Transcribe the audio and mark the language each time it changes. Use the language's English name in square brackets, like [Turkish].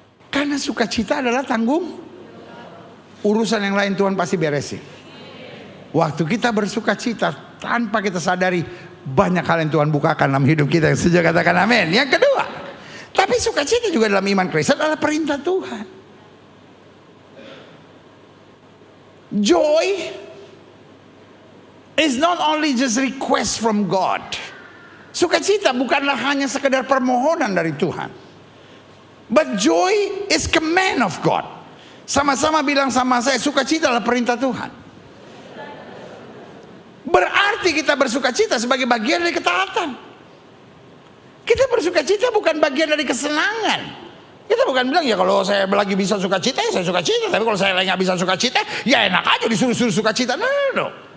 [Indonesian] Karena sukacita adalah tanggung. Urusan yang lain Tuhan pasti beresin. Waktu kita bersukacita tanpa kita sadari, banyak hal yang Tuhan bukakan dalam hidup kita. Yang sejak katakan amin. Yang kedua, tapi sukacita juga dalam iman Kristen adalah perintah Tuhan. [English] Joy is not only just request from God. [Indonesian] Sukacita bukanlah hanya sekedar permohonan dari Tuhan. [English] But joy is command of God. [Indonesian] Sama-sama bilang sama saya, sukacita adalah perintah Tuhan. Berarti kita bersukacita sebagai bagian dari ketaatan. Kita bersukacita bukan bagian dari kesenangan. Kita bukan bilang, ya kalau saya lagi bisa sukacita, ya saya sukacita. Tapi kalau saya lagi gak bisa sukacita, ya enak aja disuruh-suruh sukacita. [English] No.